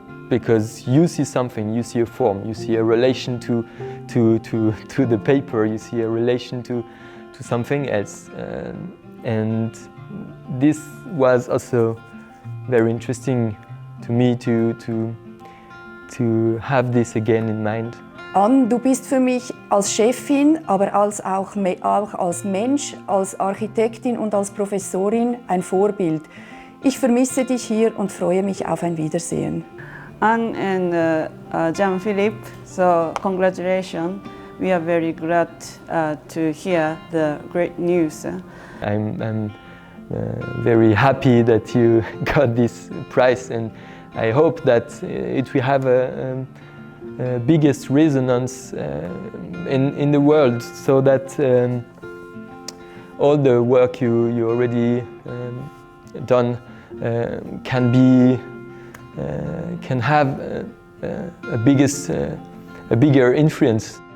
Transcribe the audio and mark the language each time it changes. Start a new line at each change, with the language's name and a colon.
English: because you see something, you see a form, you see a relation to the paper, you see a relation to something else, and this was also very interesting to me to have this again in mind.
German: Ann, du bist für mich als Chefin, aber auch als Mensch, als Architektin und als Professorin ein Vorbild. Ich vermisse dich hier und freue mich auf ein Wiedersehen.
English: Ann and Jean Philippe, so congratulations. We are very glad to hear the great news. I'm very happy that you got this prize, and I hope that it will have a biggest resonance in the world, so that all the work you already done can have a bigger influence.